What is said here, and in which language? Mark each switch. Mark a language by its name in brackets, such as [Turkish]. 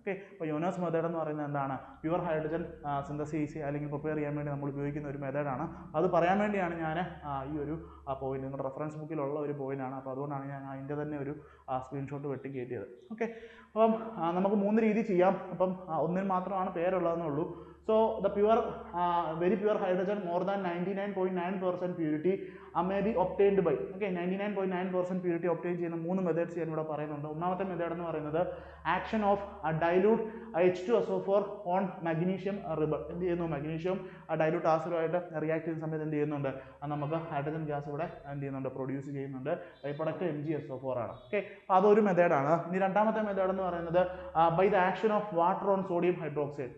[Malayalam] Okay, അപ്പോൾ യോനോസ് method എന്ന് പറയുന്നത് എന്താണ്, പ്യുവർ ഹൈഡ്രജൻ സിന്തസിസ് അല്ലെങ്കിൽ പ്രിപ്പയർ ചെയ്യാൻ വേണ്ടി നമ്മൾ ഉപയോഗിക്കുന്ന ഒരു മെത്തേഡാണ്. അത് പറയാൻ വേണ്ടിയാണ് ഞാൻ ഈ ഒരു പോയിന്റ്, നിങ്ങളുടെ റെഫറൻസ് ബുക്കിലുള്ള ഒരു പോയിന്റാണ്. അപ്പോൾ അതുകൊണ്ടാണ് ഞാൻ അതിൻ്റെ തന്നെ ഒരു സ്ക്രീൻഷോട്ട് വെട്ടി കയറ്റിയത്. ഓക്കെ, അപ്പം നമുക്ക് 3 രീതി ചെയ്യാം. അപ്പം ഒന്നിന് മാത്രമാണ് പേരുള്ളതെന്നേ ഉള്ളൂ. [English] So the pure, very pure hydrogen more than 99.9% purity may be obtained by, okay, 99.9% purity [Malayalam] obtain ചെയ്യുന്ന 3 മെത്തേഡ്സ് ഞാൻ ഇവിടെ പറയുന്നുണ്ട്. ഒന്നാമത്തെ മെത്തേഡ് എന്ന് പറയുന്നത് [English] Action of dilute H2SO4 on magnesium ribbon. [Malayalam] എന്ത് ചെയ്യുന്നു, മഗ്നീഷ്യം ഡൈലൂട്ട് ആസിഡുമായിട്ട് റിയാക്ട് ചെയ്യുന്ന സമയത്ത് എന്ത് ചെയ്യുന്നുണ്ട്, നമുക്ക് ഹൈഡ്രജൻ ഗ്യാസ് ഇവിടെ എന്ത് ചെയ്യുന്നുണ്ട്, പ്രൊഡ്യൂസ് ചെയ്യുന്നുണ്ട്. ബൈ പ്രൊഡക്റ്റ് MgSO4 ആണ്. ഓക്കെ, അപ്പോൾ അതൊരു മെത്തേഡാണ്. ഇനി രണ്ടാമത്തെ മെത്തേഡ് എന്ന് പറയുന്നത് by the action of water on sodium hydroxide.